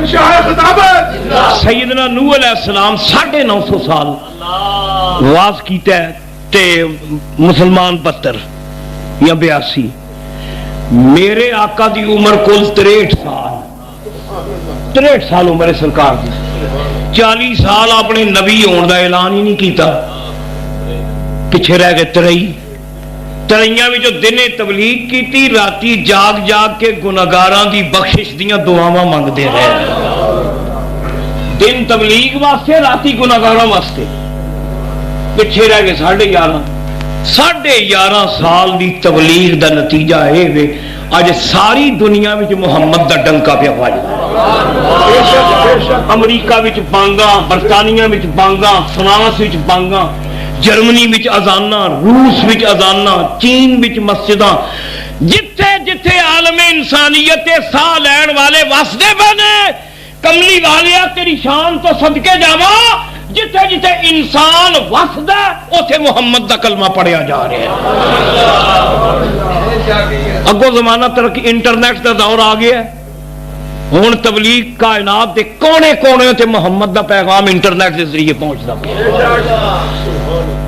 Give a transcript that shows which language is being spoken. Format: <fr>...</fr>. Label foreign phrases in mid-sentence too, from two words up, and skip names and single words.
<pa>سیدنا نوح علیہ السلام 950 سال واز کیتا ہے تے مسلمان 72 یا 82۔ میرے آقا دی عمر کل 63 سال عمر ہے سرکار دی۔ 40 سال اپنے نبی ہون دا اعلان ہی نہیں کیتا، پیچھے رہ گئے 23 میں جو دنے تبلیغ کیتی، راتی جاگ جاگ کے گناہگاراں دی بخشش دیاں دعاواں مانگدے رہے۔ دن تبلیغ واسطے، راتی گناہگاراں واسطے، پیچھے رہ گئے 11.5 سال دی تبلیغ دا نتیجہ ہے وے اج ساری دنیا وچ محمد دا ڈنکا پیا وجدا۔ امریکہ وچ بانگاں، برطانیہ وچ بانگاں، فرانس وچ بانگاں، جرمنی وچ اذاناں، روس وچ اذاناں، چین وچ مسجداں، جتھے جتھے عالم انسانیت ساہ لین والے وسدے بنے، کملی والیا تیری شان تو صدقے جاواں، جتھے جتھے انسان وسدا اوتھے محمد دا کلمہ پڑھیا جا رہا ہے۔ اگوں زمانہ ترقی انٹرنیٹ دا دور آ گیا ہے، ہن تبلیغ کائنات دے کونے کونے تے محمد دا پیغام انٹرنیٹ دے ذریعے پہنچدا پیا۔</pa>